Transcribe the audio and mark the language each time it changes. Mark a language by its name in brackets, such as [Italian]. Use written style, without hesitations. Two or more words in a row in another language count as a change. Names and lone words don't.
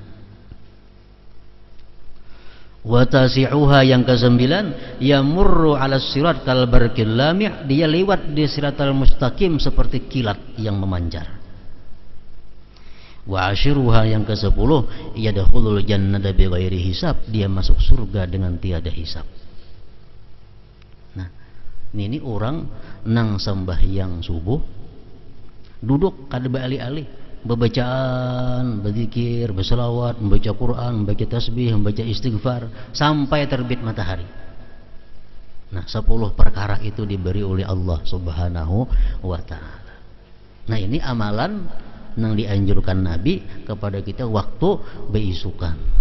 [Indonesian] Watasi'uha, yang kesembilan, [Arabic] يمر على الصراط كالبرق اللامع', [Indonesian] dia lewat di siratal mustaqim seperti kilat yang memancar. [Arabic] وعاشرها, [Indonesian] yang ke-10, [Arabic] يدخل الجنة بغير حساب, [Indonesian] dia masuk surga dengan tiada hisab. Nah, ini orang nang sembahyang subuh duduk [Banjar] kada bali-ali, [Indonesian] berbacaan, berzikir, berselawat, membaca Quran, membaca tasbih, membaca istighfar sampai terbit matahari. Nah, 10 perkara itu diberi oleh Allah [Arabic] سبحانه وتعالى. [Indonesian] Nah, ini amalan yang dianjurkan Nabi kepada kita waktu beisukan.